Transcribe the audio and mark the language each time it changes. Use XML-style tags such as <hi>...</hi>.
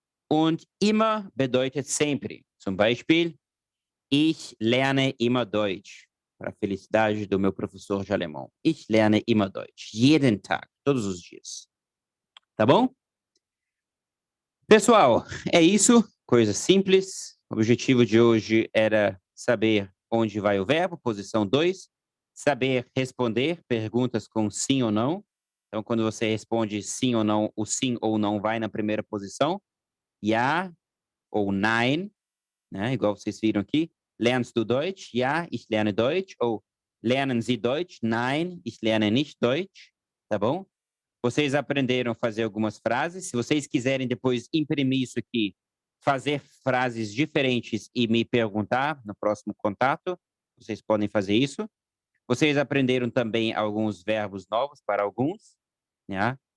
<de>Und immer bedeutet sempre. Zum Beispiel, ich lerne immer Deutsch.</de> <pt>Para a felicidade do meu professor de alemão.</pt> <de>Ich lerne immer Deutsch. Jeden Tag.</de> <pt>Todos os dias. Tá bom? Pessoal, é isso. Coisa simples. O objetivo de hoje era saber onde vai o verbo, posição 2. Saber responder perguntas com sim ou não. Então, quando você responde sim ou não, o sim ou não vai na primeira posição. Ja ou nein, né? Igual vocês viram aqui.</pt> <de>Lernst du Deutsch? Ja, ich lerne Deutsch.</de> <pt>Ou</pt> <de>lernen Sie Deutsch? Nein, ich lerne nicht Deutsch.</de> <pt>Tá bom? Vocês aprenderam a fazer algumas frases. Se vocês quiserem depois imprimir isso aqui, fazer frases diferentes e me perguntar no próximo contato, vocês podem fazer isso. Vocês aprenderam também alguns verbos novos para alguns, né?</pt>